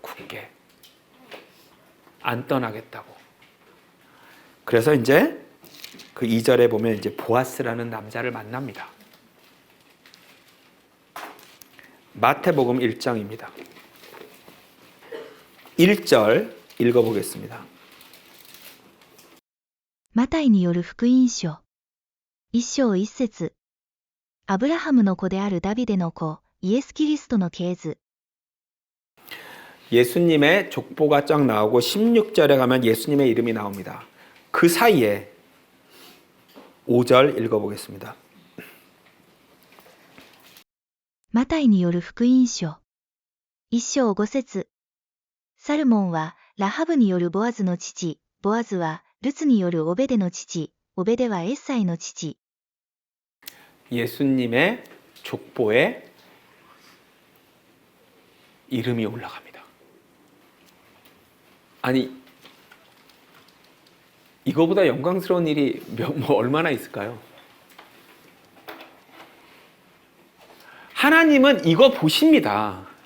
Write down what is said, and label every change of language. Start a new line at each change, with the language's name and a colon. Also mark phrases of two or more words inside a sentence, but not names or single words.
Korean: 굳게. 안 떠나겠다고. 그래서 이제 그 2절에 보면 이제 보아스라는 남자를 만납니다. 마태복음 1장입니다. 1절 읽어보겠습니다.
Japanese: マタイによる福音書。一章一節。アブラハムの子であるダビデの子、イエス・キリストの系図。
Korean: 예수님의 족보가 쫙 나오고 16절에 가면 예수님의 이름이 나옵니다. 그 사이에 5절 읽어보겠습니다.
Japanese: マタイによる福音書。一章五節。サルモンはラハブによるボアズの父、ボアズはルツによるオベデの父、オベデはエッサイの父。
Korean: 예수님의 족보에 이름이 올라갑니다. 아니 이거보다 영광스러운 일이 얼마나 있을까요? 하나님은 이거 보십니다.